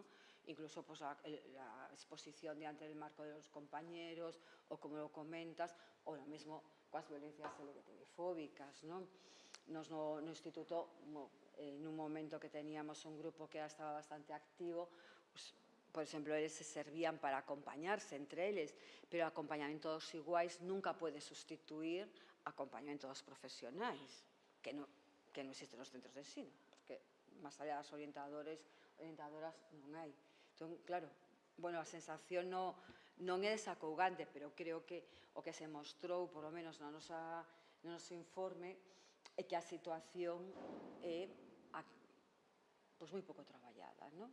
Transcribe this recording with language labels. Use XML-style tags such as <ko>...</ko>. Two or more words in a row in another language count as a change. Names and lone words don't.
<es>Incluso pues, la exposición diante del marco de los compañeros, o como lo comentas, o lo mismo con las violencias LGTBI-fóbicas, ¿no?</es> <gl>No instituto,</gl> <es>en un momento que teníamos un grupo que estaba bastante activo, pues,</es> <gl>por exemplo, eles se servían para acompañarse entre eles, pero o acompañamento dos iguais nunca pode sustituir o acompañamento dos profesionais, que non existen nos centros de ensino, porque máis allá das orientadoras non hai. Entón, claro, bueno, a sensación non é desacougante, pero creo que o que se mostrou,</gl> <es>por lo menos</es> <gl>no noso informe, é que a situación é pues moi pouco traballada, non?</gl>